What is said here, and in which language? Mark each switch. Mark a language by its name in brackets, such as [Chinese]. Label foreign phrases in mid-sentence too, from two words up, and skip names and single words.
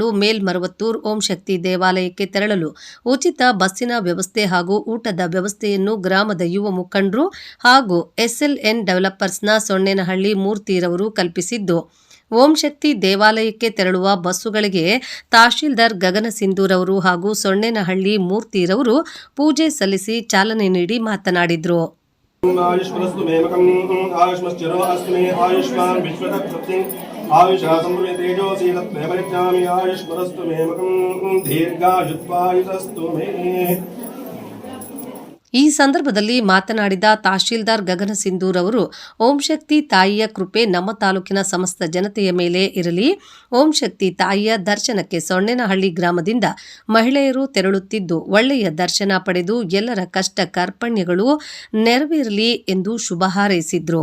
[Kannada] ಮೇಲ್ಮರವತ್ತೂರು ಓಂ ಶಕ್ತಿ ದೇವಾಲಯಕ್ಕೆ ತೆರಳಲು ಉಚಿತ ಬಸ್ಸಿನ ವ್ಯವಸ್ಥೆ ಹಾಗೂ ಊಟದ ವ್ಯವಸ್ಥೆಯನ್ನು ಗ್ರಾಮದ ಯುವ ಮುಖಂಡರು ಹಾಗೂ ಎಸ್ಎಲ್ಎನ್ ಡೆವಲಪರ್ಸ್ನ ಸೊಣ್ಣೆನಹಳ್ಳಿ ಮೂರ್ತಿರವರು ಕಲ್ಪಿಸಿದ್ದು, ಓಂ ಶಕ್ತಿ ದೇವಾಲಯಕ್ಕೆ ತೆರಳುವ ಬಸ್ಸುಗಳಿಗೆ ತಹಶೀಲ್ದಾರ್ ಗಗನ ಸಿಂಧೂರ್ ಅವರು ಹಾಗೂ ಸೊಣ್ಣೆನಹಳ್ಳಿ ಮೂರ್ತಿರವರು ಪೂಜೆ ಸಲ್ಲಿಸಿ ಚಾಲನೆ ನೀಡಿ ಮಾತನಾಡಿದರು. [Sanskrit] आयुष्मस्तु मेमकं आयुष्मश्चिरो अस्मि आयुष्मान् विश्वतत्सत्यं आयुषा संवृतेजोऽसि तत्त्वे परिज्ञामि आयुष्मस्तु मेमकं दीर्घायुत्वायुतस्तु मे. [Kannada] ಈ ಸಂದರ್ಭದಲ್ಲಿ ಮಾತನಾಡಿದ ತಹಶೀಲ್ದಾರ್ ಗಗನ ಸಿಂಧೂರ್ ಅವರು ಓಂ ಶಕ್ತಿ ತಾಯಿಯ ಕೃಪೆ ನಮ್ಮ ತಾಲೂಕಿನ ಸಮಸ್ತ ಜನತೆಯ ಮೇಲೆ ಇರಲಿ. ಓಂ ಶಕ್ತಿ ತಾಯಿಯ ದರ್ಶನಕ್ಕೆ ಸೊಣ್ಣೆನಹಳ್ಳಿ ಗ್ರಾಮದಿಂದ ಮಹಿಳೆಯರು ತೆರಳುತ್ತಿದ್ದು ಒಳ್ಳೆಯ ದರ್ಶನ ಪಡೆದು ಎಲ್ಲರ ಕಷ್ಟ ಕಾರ್ಪಣ್ಯಗಳು ನೆರವೇರಲಿ ಎಂದು ಶುಭ ಹಾರೈಸಿದ್ರು.